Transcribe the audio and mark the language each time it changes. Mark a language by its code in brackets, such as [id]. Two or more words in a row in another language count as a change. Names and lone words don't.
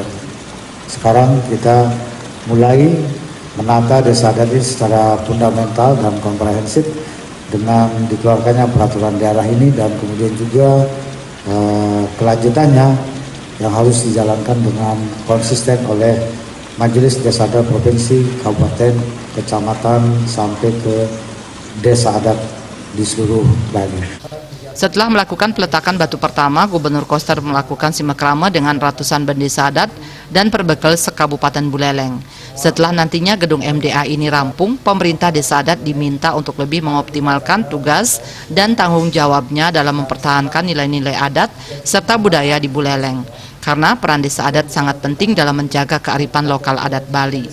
[id] Sekarang kita mulai menata desa adat ini secara fundamental dan komprehensif dengan dikeluarkannya peraturan daerah ini dan kemudian juga kelanjutannya yang harus dijalankan dengan konsisten oleh Majelis Desa Adat Provinsi, Kabupaten, Kecamatan sampai ke desa adat di seluruh Bali. Setelah melakukan peletakan batu pertama, Gubernur Koster melakukan simakrama dengan ratusan bendesa adat dan perbekal sekabupaten Buleleng. Setelah nantinya gedung MDA ini rampung, pemerintah desa adat diminta untuk lebih mengoptimalkan tugas dan tanggung jawabnya dalam mempertahankan nilai-nilai adat serta budaya di Buleleng. Karena peran desa adat sangat penting dalam menjaga kearifan lokal adat Bali.